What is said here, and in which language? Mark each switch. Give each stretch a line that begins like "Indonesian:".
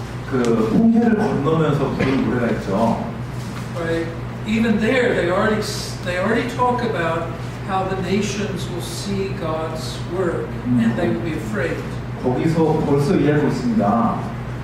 Korean: 그 홍해를 건너면서 부른 노래가 있죠.
English: Right. Even there, they already talk about how the nations will see God's work and they will be afraid.
Korean: 거기서 벌써 이해하고 있습니다.